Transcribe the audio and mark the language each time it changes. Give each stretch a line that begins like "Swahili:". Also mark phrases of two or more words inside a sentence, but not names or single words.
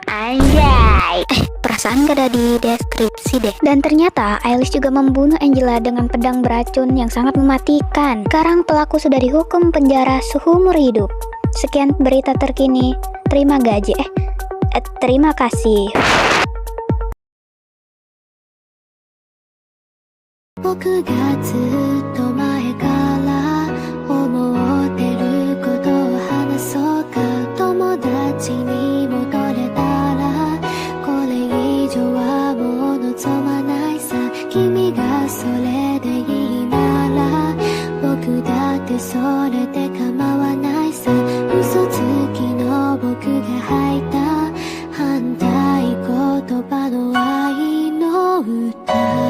Indonesian: Anjay! Perasaan gak ada di deskripsi deh. Dan ternyata Ailis juga membunuh Angela dengan pedang beracun yang sangat mematikan. Sekarang pelaku sudah dihukum penjara seumur hidup. Sekian berita terkini. Terima kasih.
Japanese: 僕がずっと前から思ってることを話そうか友達に戻れたらこれ以上はもう望まないさ君がそれでいいなら僕だってそれで構わないさ嘘つきの僕が吐いた反対言葉の愛の歌